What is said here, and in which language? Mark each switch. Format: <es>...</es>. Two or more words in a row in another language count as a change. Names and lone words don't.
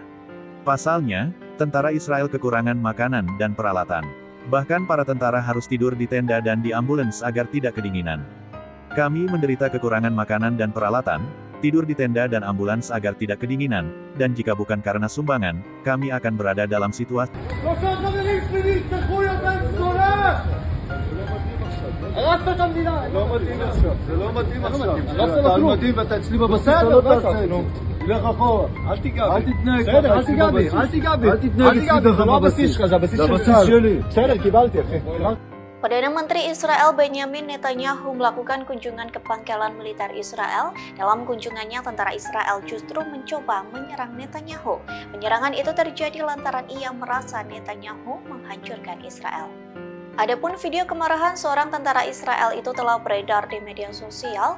<id>Pasalnya, tentara Israel kekurangan makanan dan peralatan. Bahkan para tentara harus tidur di tenda dan di ambulans agar tidak kedinginan. Kami menderita kekurangan makanan dan peralatan, tidur di tenda dan ambulans agar tidak kedinginan, dan jika bukan karena sumbangan, kami akan berada dalam situasi</id> <he>הרסת את המדינה. לא מתאים עכשיו, זה לא מתאים עכשיו. אתה על מדים ואתה אצלי בבסיס, אתה לא תעשה, נו. לך אחורה. אל תיגע בי. אל תתנהג. בסדר, אל תיגע בי. אל תיגע בי. אל תתנהג אצלי זה לא הבסיס שלך, זה הבסיס של צה"ל. שלי. בסדר, קיבלתי, אחי.</he> <id>Perdana Menteri Israel Benyamin Netanyahu melakukan kunjungan ke pangkalan militer Israel. Dalam kunjungannya, tentara Israel justru mencoba menyerang Netanyahu. Penyerangan itu terjadi lantaran ia merasa Netanyahu menghancurkan Israel. Adapun video kemarahan seorang tentara Israel itu telah beredar di media sosial.</id>